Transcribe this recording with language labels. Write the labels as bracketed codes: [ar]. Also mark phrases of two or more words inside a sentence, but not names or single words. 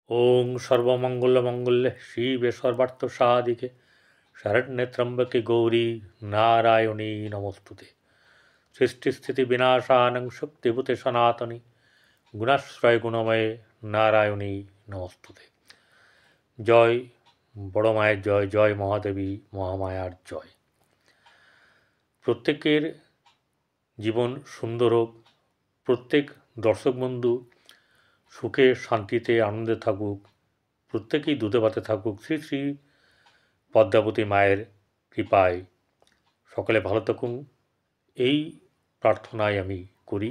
[sa] ওং সর্বমঙ্গলমঙ্গলে শিবে সর্বার্থ সাধিকে শরণ্যে ত্র্যম্বকে গৌরী নারায়ণী নমস্তুতে। সৃষ্টিস্থিতি বিনাশানং শক্তিভূতে সনাতনী গুণাশ্রয় গুণময়ে নারায়ণী নমস্তুতে। [bn] জয় বড় মায়ের জয়, জয় মহাদেবী মহামায়ার জয়। প্রত্যেকের জীবন সুন্দর হোক, প্রত্যেক দর্শক বন্ধু সুখে শান্তিতে আনন্দে থাকুক, প্রত্যেকেই দুধে ভাতে থাকুক, শ্রী শ্রী পদ্মাবতী মায়ের কৃপায় সকলে ভালো থাকুন, এই প্রার্থনাই আমি করি।